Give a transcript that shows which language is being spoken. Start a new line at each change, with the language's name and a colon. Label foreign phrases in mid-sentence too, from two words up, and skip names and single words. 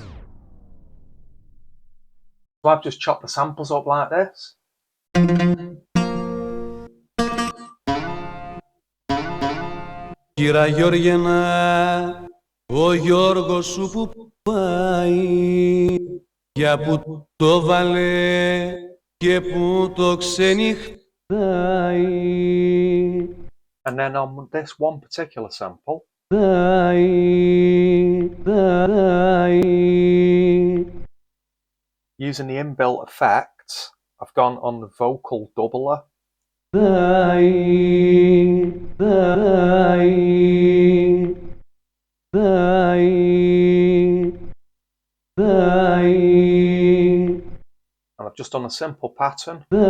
English: So I've just chopped the samples up like this.
Greek: Κύρα Γιώργαινα, ο Γιώργος σου που πάει, για που το βάλε και που το ξενυχτάει.
English: And then on this one particular sample, using the inbuilt effects, I've gone on the vocal doubler. And I've just done a simple pattern.